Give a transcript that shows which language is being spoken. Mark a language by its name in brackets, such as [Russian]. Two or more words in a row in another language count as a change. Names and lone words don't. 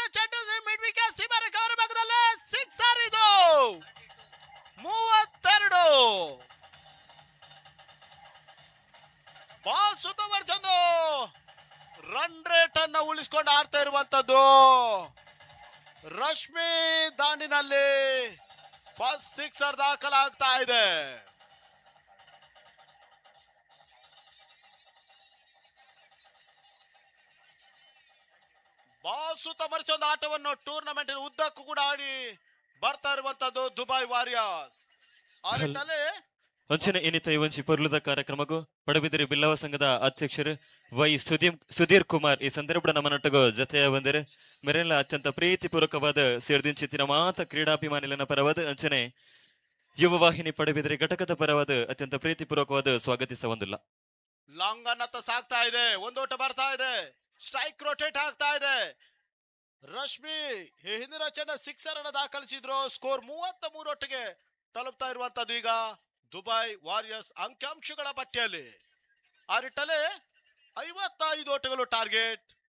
[Kannada] ಚೆಂಡು [English] mid wicket [Kannada] ಸೀಮಾ ರೇಖೆ ಭಾಗದಲ್ಲಿ ಸಿಕ್ಸರ್ ಇದು 32 ಬಾಲ್ ಸುತ್ತುವರೆದು [English] run rate [Kannada] ಅನ್ನ ಉಳಿಸಿಕೊಂಡು ಆಡ್ತಾ ಇರುವಂತದ್ದು ರಶ್ಮಿ ದಾಂಡಿನಲ್ಲಿ [English] first sixer [Kannada] ದಾಖಲಾಗ್ತಾ ಇದೆ. ಬಾಲ್ ಸುತ್ತ ಮರಿಸೊಂದು ಆಟವನ್ನು ಟೂರ್ನಮೆಂಟ್ ಉದ್ದಕ್ಕೂ ಕೂಡ ಆಡಿ ಬರ್ತಾ ಇರುವಂತದ್ದು ದುಬೈ ವಾರಿಯರ್ಸ್. ಆಟದಲ್ಲಿ [Tulu] ಅಂಚಿನ ಏನಿತ ಈ ಪೊರ್ಲುದ ಕಾರ್ಯಕ್ರಮಗೂ ಪಡುಬಿದಿರಿ ಬಿಲ್ಲವ ಸಂಘದ ಅಧ್ಯಕ್ಷರು ವೈ ಸುಧೀರ್ ಕುಮಾರ್ ಈ ಸಂದರ್ಭ ನಮ್ಮ ನಟಗೂ ಜೊತೆಯ ಬಂದರೆ ಮೇರೆಲ್ಲ ಅತ್ಯಂತ ಪ್ರೀತಿಪೂರ್ವಕವಾದ ಸೇರ್ದಿಂಚಿತ್ತಿನ ಮಾತ ಕ್ರೀಡಾಭಿಮಾನಿಲನ ಪರವಾದ ಅಂಚನೆ ಯುವ ವಾಹಿನಿ ಪಡುಬಿದಿರಿ ಘಟಕದ ಪರವಾದ ಅತ್ಯಂತ ಪ್ರೀತಿಪೂರ್ವಕವಾದ ಸ್ವಾಗತಿಸ ಒಂದಿಲ್ಲ. [Kannada] ಲಾಂಗ್ ಅನ್ನತ್ತ ಸಾಗ್ತಾ ಇದೆ, ಒಂದೋಟ ಬರ್ತಾ ಇದೆ, [English] strike rotate [Kannada] ಆಗ್ತಾ ಇದೆ. ರಶ್ಮಿ ಹಿಂದಿನ ಚೆಂಡ ಸಿಕ್ಸರ್ ಅನ್ನು ದಾಖಲಿಸಿದ್ರು. ಸ್ಕೋರ್ 33 ಒಟ್ಟಿಗೆ ತಲುಪ್ತಾ ಇರುವಂತದ್ದು ಈಗ ದುಬೈ ವಾರಿಯರ್ಸ್ ಅಂಕಿಅಂಶಗಳ ಪಟ್ಟಿಯಲ್ಲಿ. ಆ ನಿಟ್ಟಲ್ಲಿ 55 ಓಟಗಳು ಟಾರ್ಗೆಟ್.